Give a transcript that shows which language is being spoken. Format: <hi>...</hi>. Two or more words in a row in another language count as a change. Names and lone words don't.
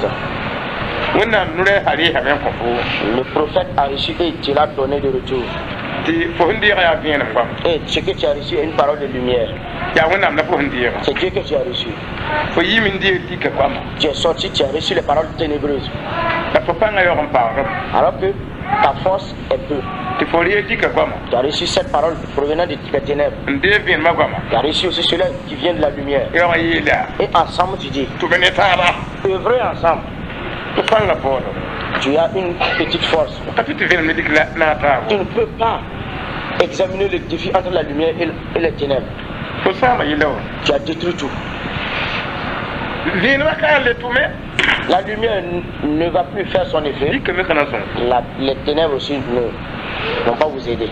<mos>wẽnnaam nu-rɛɛsã reesame n kõ fo</mos> <fr>Le prophète a reçu et il l'a donné de retour.</fr> <mos>tɩ fo sẽn deega yaa vẽenem goam</mos> <fr>Et ce que tu as reçu est une parole de lumière.</fr> <mos>yaa wẽnnaam la fo sẽn deega</mos> <fr>C'est Dieu que tu as reçu.</fr> <mos>fo yɩɩm n deeg tika goama</mos> <fr>Tu es sorti, tu as reçu les paroles ténébreuses.</fr> <mos>la fo pãnga yaoog n paoodem</mos> <fr>Alors que ta force est peu.</fr> <mos>tɩ fo ree tika goama</mos> <fr>Tu as reçu cette parole provenant des ténèbres.</fr> <mos>n deeg vẽenemã goama</mos> <fr>Tu as reçu aussi cela qui vient de la lumière.</fr> <mos>yaoog n yeela</mos> <fr>Et ensemble, tu dis,</fr> <mos>tɩ b ne taaba</mos> <fr>œuvrez ensemble.</fr> <mos>tɩ pãnga paoodem</mos> <fr>Tu as une petite force.</fr> <mos>ka tɩ tɩ vẽnem ne dɩk naag taabo</mos> <fr>Tu ne peux pas examiner le défi entre la lumière et les ténèbres. Tu as détruit tout. La lumière ne va plus faire son effet. Les ténèbres aussi ne vont pas vous aider.</fr>